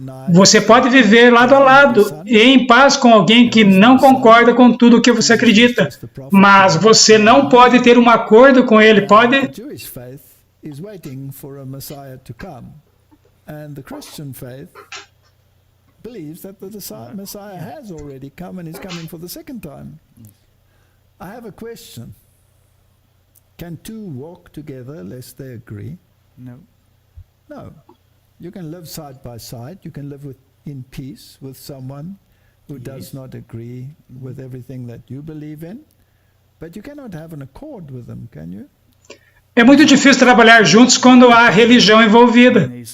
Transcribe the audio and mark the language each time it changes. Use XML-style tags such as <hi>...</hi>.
<pt>Você pode viver lado a lado e em paz com alguém que não concorda com tudo o que você acredita, mas você não pode ter um acordo com ele, pode?</pt> <en>Is waiting for a Messiah to come, and the Christian faith believes that the Messiah has already come and is coming for the second time. I have a question. Can two walk together lest they agree? No. No. You can live side by side. You can live in peace with someone who does not agree with everything that you believe in, but you cannot have an accord with them, can you?</en> <pt>É muito difícil trabalhar juntos quando há religião envolvida.</pt>